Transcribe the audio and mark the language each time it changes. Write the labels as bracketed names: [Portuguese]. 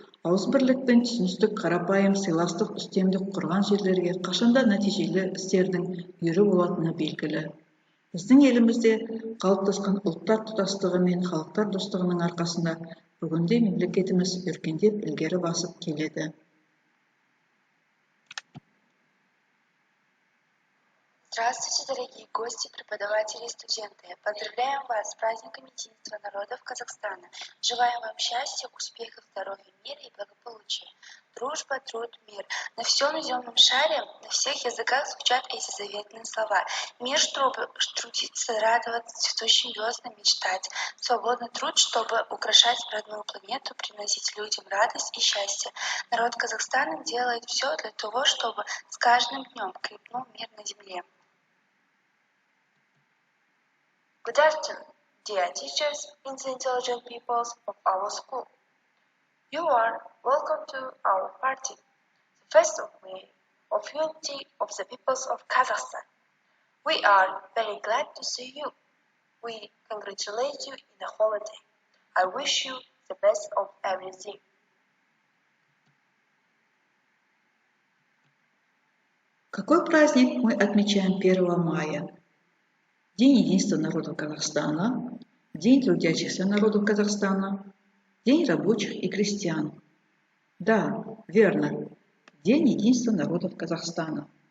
[Kazakh] Ауызбірлік пен түсіністік, қарапайым, сыйластық, үстемдік құрған жерлерге қашанда нәтижелі істердің үйірі болатыны белгілі. Біздің елімізде қалыптасқан ұлттар тұтастығы мен халықтар достығының арқасында бүгінде мемлекетіміз өркендеп ілгері басып келеді. [Russian] Здравствуйте, дорогие гости, преподаватели и студенты! Поздравляем вас с праздником единства народов Казахстана. Желаем вам счастья, успехов, здоровья, мира и благополучия. Дружба, труд, мир. На всем земном шаре, на всех языках звучат эти заветные слова. Мир, чтобы трудиться, радоваться, цветущим веснам мечтать. Свободный труд, чтобы украшать родную планету, приносить людям радость и счастье. Народ Казахстана делает все для того, чтобы с каждым днем крепнул мир на земле. [English] Good afternoon, dear teachers and the intelligent peoples of our school. You are welcome to our party, the 1st of May of unity of the peoples of Kazakhstan. We are very glad to see you. We congratulate you in the holiday. I wish you the best of everything. [Russian] Какой праздник мы отмечаем 1 мая? День единства народов Казахстана, День трудящихся народов Казахстана, День рабочих и крестьян. Да, верно, День единства народов Казахстана.